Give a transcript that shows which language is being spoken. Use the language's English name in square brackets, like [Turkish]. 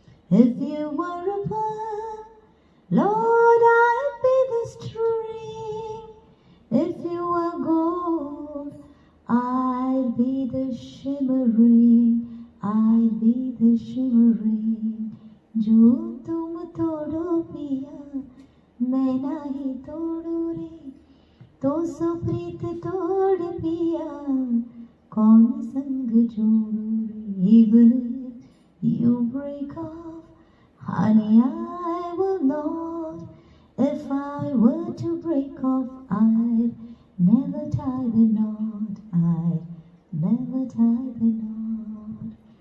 [English] If you were a pearl, Lord, I'd be the string. If you were gold, I'd be the shimmering. I'd be the shimmering. [Hindi] जो तुम तोड़ो पिया मैं नहीं तोड़ू रे, तो सुप्रीत तोड़ पिया कौन संग जोड़ू रे. [English] Even if you break off, honey, I will not. If I were to break off, I'd never tie the knot. I'd never tie the knot.